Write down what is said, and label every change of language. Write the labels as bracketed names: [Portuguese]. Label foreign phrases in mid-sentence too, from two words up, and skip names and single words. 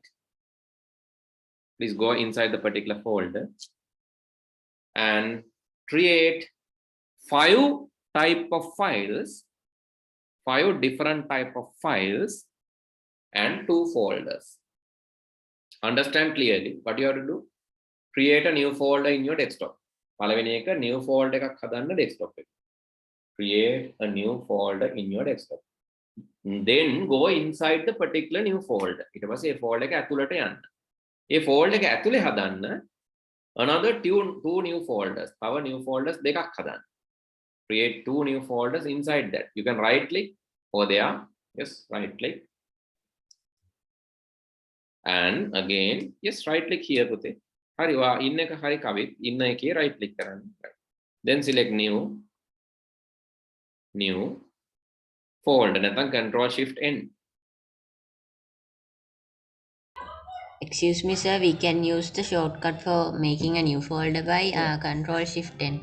[English] Please go inside the particular folder and create 5 type of files, 5 different type of files and 2 folders. Understand clearly what you have to do? Create a new folder in your desktop. [Sinhala] පළවෙනි එක [English] new folder [Sinhala] එකක් හදන්න desktop එක. [English] Create a new folder in your desktop. Then go inside the particular new folder. [Sinhala] ඊට පස්සේ ඒ folder එක ඇතුළට යන්න. ඒ folder එක ඇතුලේ හදන්න [English] another two new folders. Our new folders [Sinhala] දෙකක් හදන්න. [English] Create 2 new folders inside that. You can right click over there. Yes, right click. And again, yes, right click here. [Sinhala] පුතේ. හරි වා ඉන්න එක හරි කවිත් ඉන්න එකේ [English] right click [Sinhala] කරන්න. [English] Then select new folder. නැත්නම් control shift n. Excuse me, sir. We can use the shortcut for making a new folder by Control Shift N.